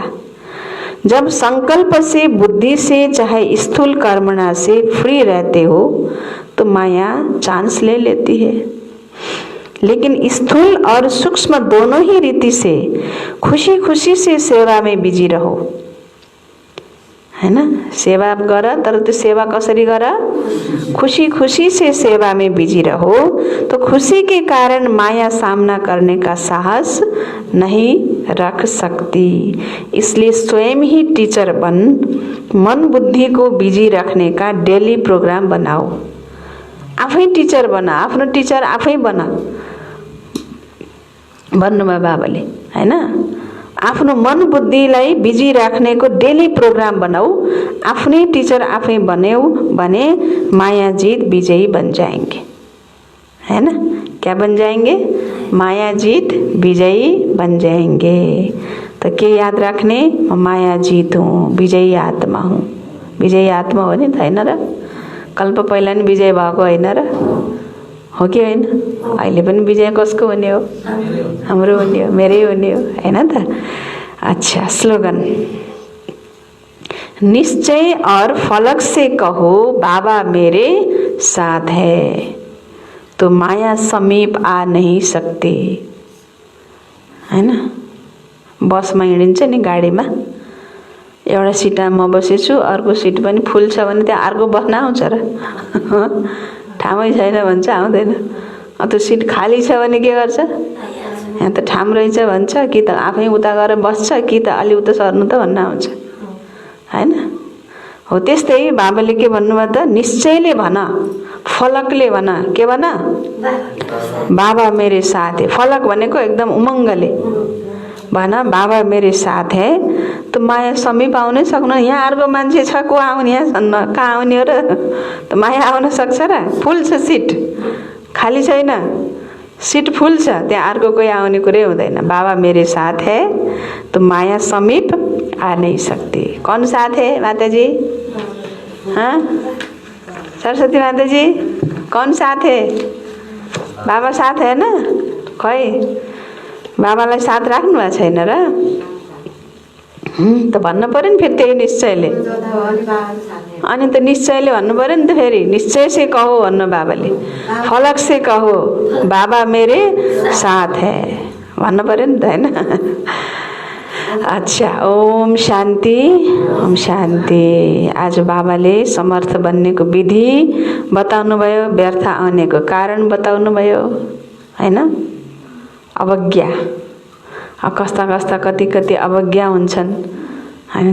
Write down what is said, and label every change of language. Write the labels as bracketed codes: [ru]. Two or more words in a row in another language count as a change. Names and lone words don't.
[hi] जब संकल्प से, बुद्धि से, चाहे स्थूल कर्मणा से फ्री रहते हो तो माया चांस ले लेती है। लेकिन स्थूल और सूक्ष्म दोनों ही रीति से खुशी खुशी से सेवा में बिजी रहो, है ना। [ne] सेवा गर तर त्यो सेवा कसरी गर, [hi] खुशी खुशी से सेवा में बिजी रहो तो खुशी के कारण माया सामना करने का साहस नहीं रख सकती। इसलिए स्वयं ही टीचर बन मन बुद्धि को बिजी रखने का डेली प्रोग्राम बनाओ। [ne] आफै टीचर बना, आफ्नो टीचर आफै बना भन्नुभयो बाबाले, हैन। आफ्नो मन बुद्धिलाई बिजी राख्नेको डेली प्रोग्राम बनाऊ। आफ्नै टीचर आफै बन्यौ भने माया जीत विजयी [hi] बन जाएंगे, है ना। क्या बन जाएंगे? माया जीत विजयी बन जाएंगे। [ne] तो के याद राख्ने? म [hi] माया जीत हूँ, विजयी आत्मा हूँ। [ne] विजयी आत्मा हो नि त, हैन र? कल्प पहिला नि विजय भएको होइन र? हो कि होइन? अहिले पनि विजय कसको हुने हो? हाम्रो हुने हो, मेरै हुने हो, हैन त? [hi] अच्छा, स्लोगन। निश्चय और फलक से कहो बाबा मेरे साथ है तो माया समीप आ नहीं सकती, [ne] हैन। बसमा हिँडिन्छ नि, गाडीमा एउटा सिटमा म बसेछु, अर्को सिट पनि फुल छ भने त्यहाँ अर्को बस्न आउँछ र? ठामै छैन भन्छ आउँदैन। त्यो सिट खाली छ भने के गर्छ? यहाँ त ठाम रहेछ भन्छ, कि त आफै उता गएर बस्छ, कि त अलि उता सर्नु त भन्न आउँछ, हैन। हो त्यस्तै बाबाले के भन्नुभयो त? निश्चयले भन, फलकले भन। के भन? [hi] बाबा मेरे साथ है। [ne] फलक भनेको एकदम उमङ्गले भन, [hi] बाबा मेरे साथ है तो माया समीप [ne] आउनै सक्नु। यहाँ अर्को मान्छे छ, को आउने? यहाँ छन्न, कहाँ आउने हो र? त माया आउन सक्छ र? फुल छ सिट, खाली छैन, सिट फुल छ, त्यहाँ अर्को कोही आउने कुरै हुँदैन। [hi] बाबा मेरे साथ है तो माया समीप आ नहीं सकती। कौन साथ है माताजी? हाँ, सरस्वती माताजी, कौन साथ है? बाबा साथ है ना? [ne] खै बाबालाई साथ राख्नु भएको छैन र? त भन्नु पर्यो नि फेरि त्यही निश्चयले। अनि त निश्चयले भन्नु पर्यो नि त फेरि। [hi] निश्चय से कहो [ne] भन्नु बाबाले, [hi] फलक से कहो बाबा मेरे साथ है [ne] भन्नु पर्यो नि त, हैन। [hi] अच्छा, ओम शान्ति, ओम शान्ति। [ne] आज बाबाले समर्थ बन्नेको विधि बताउनु भयो, व्यर्थ आउनेको कारण बताउनु भयो, हैन। अवज्ञा, कस्ता कस्ता कति कति अवज्ञा हुन्छन्, हैन।